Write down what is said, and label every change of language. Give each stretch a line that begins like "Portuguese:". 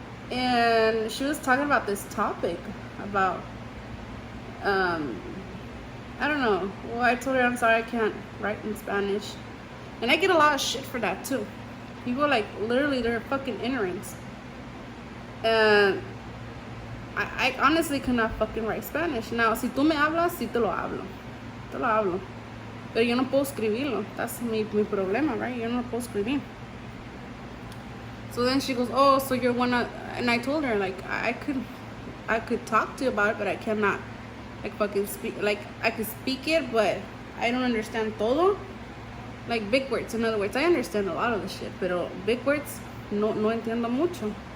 English: And she was talking about this topic about I don't know. Well, I told her I'm sorry I can't write in Spanish. And I get a lot of shit for that too. People like literally they're fucking ignorant. And I honestly cannot fucking write Spanish. Now,
Spanish: si tú me hablas, sí te lo hablo. Te lo hablo. Pero yo no puedo escribirlo.
English: That's
Spanish: mi problema,
English: right?
Spanish: Yo no puedo escribir.
English: So then she goes, oh, so you're and I told her like I could talk to you about it, but I cannot like fucking speak. Like I could speak it, but I don't understand
Spanish: todo.
English: Like big words, in other words, I understand a lot of the shit,
Spanish: pero
English: big words,
Spanish: no entiendo mucho.